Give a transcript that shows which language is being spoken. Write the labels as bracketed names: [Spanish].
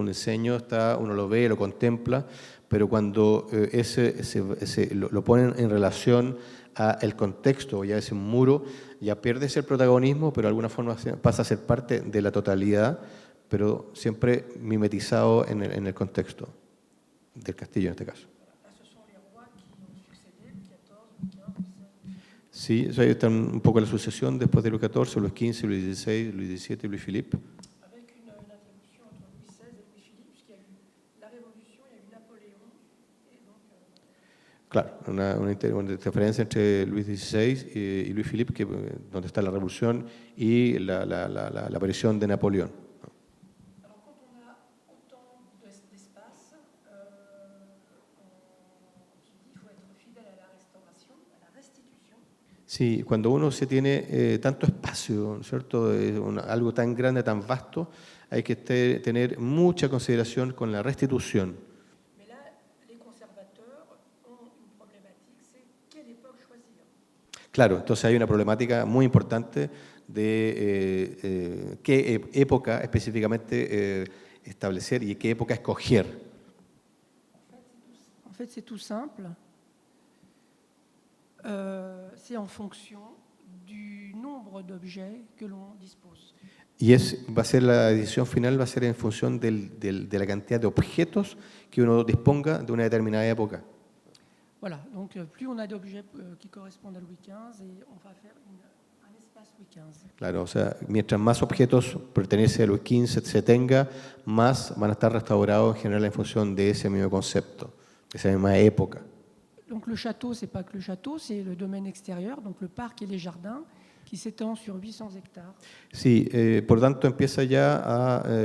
[Spanish] Un diseño, uno lo ve, lo contempla, pero cuando lo ponen en relación al contexto, ya es un muro, ya pierde ese protagonismo, pero de alguna forma pasa a ser parte de la totalidad, pero siempre mimetizado en el contexto del castillo en este caso. Sí, ahí está un poco la sucesión después de Luis XIV, Luis XV, Luis XVI, Luis XVII y Luis Philippe. [French] Avec une interruption entre Louis XVI et Louis Philippe, puisqu'il y a eu la Révolution, il y a eu Napoléon. Et donc, [Spanish] claro, una diferencia entre Luis XVI y Luis Philippe, donde está la Revolución y la aparición de Napoleón. [French] Alors, quand on a autant d'espace, on se dit qu'il faut être fidèle à la restauration, à la restitution. [Spanish] Sí, cuando uno se tiene tanto espacio, ¿cierto? Algo tan grande, tan vasto, hay que tener mucha consideración con la restitución. [French] Mais là, les conservateurs ont une problématique, c'est quelle époque choisir. [Spanish] Claro, entonces hay una problemática muy importante de qué época específicamente establecer y qué época escoger. [French] En fait, c'est tout simple. C'est en fonction du nombre d'objets que l'on dispose. [Spanish] Y la decisión final va a ser en función de la cantidad de objetos que uno disponga de una determinada época. [French] Voilà, donc plus on a d'objets qui correspondent à Louis XV, et on va faire un espace Louis XV. [Spanish] Claro, o sea, mientras más objetos pertenecen a Luis XV se tenga, más van a estar restaurados en general en función de ese mismo concepto, de esa misma época. [French] Donc le château, c'est pas que le château, c'est le domaine extérieur, donc le parc et les jardins, qui s'étend sur 800 hectares. [Spanish] Sí, por tanto empieza ya a